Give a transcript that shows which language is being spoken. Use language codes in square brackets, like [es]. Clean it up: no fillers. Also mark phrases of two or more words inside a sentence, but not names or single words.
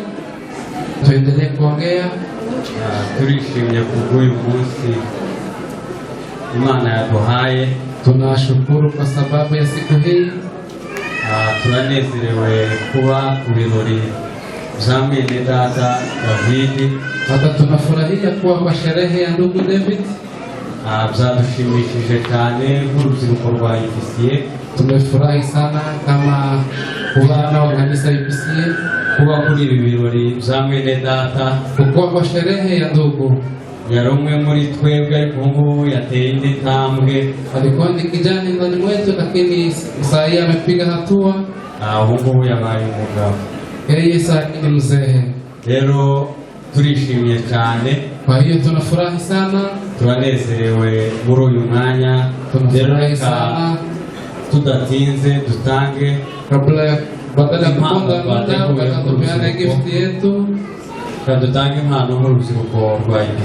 [sw] Tuendelee kuongea. [rw] Turishimye kubw'uyu munsi Imana yaduhaye. [sw] Tunashukuru kwa sababu ya siku hii. [rw] Turanezerewe kuba ku birori bya mwene data David. [sw] Hata tunafurahia kuwa kwa sherehe ya ndugu David. [rw] Byadushimishije cyane nk'urubyiruko rwa IPC. [sw] Tumefurahi sana kama wana wa kanisa IPC [rw] kuba kuri ibi birori bya mwene data, [sw] kuwa kwa sherehe ya ndugu. [rw] Yari umwe muri twebwe, ariko ubu yateye indi ntambwe. [sw] Alikuwa ni kijana ndani mwetu, lakini sasa yeye amepiga hatua. [rw] Ubu yabaye umugabo. [sw] Yeye sasa ni mzee. [rw] Rero turishimye cyane. [sw] Kwa hiyo tunafurahi sana. [rw] Turanezerewe muri uyu mwanya. [sw] Tunafurahi sana. [rw] Tudatinze dutange, [sw] badala ya kuponda muda, wakatupeana gift yetu. [rw] Tutange impano nk'urubyiruko rwa IPC.